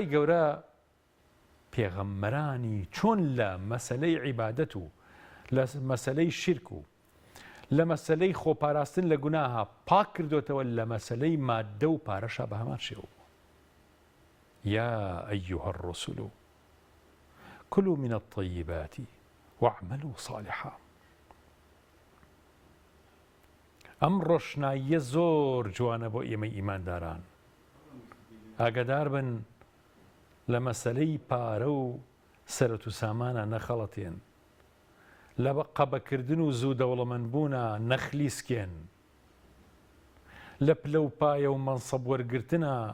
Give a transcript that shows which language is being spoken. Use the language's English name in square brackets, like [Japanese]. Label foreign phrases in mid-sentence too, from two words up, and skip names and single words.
[Central Kurdish] گەورە پێغەمبەرانی چۆن لە مەسەلەی عیبادەت و لە مەسەلەی شرک و لە مەسەلەی خۆپاراستن لە گوناها پاک کردوتەوە لە مەسەلەی مادە و پارەشا بە هەمان شێوە [Arabic] یا ئەیها الرسول كلوا من الطيبات واعملوا صالحا [Central Kurdish] ئەم ڕۆشناییە زۆر جوانە بۆ ئێمە ئیمانداران ئاگادار بن لە مەسەلەی پارە و سەرەت و سامانە نەخەڵەتێن لە قەبەکردن و زوو دەوڵەمەندبوونە نەخلیسکێن لە پلە و پایە و مەنسەب وەرگرتنە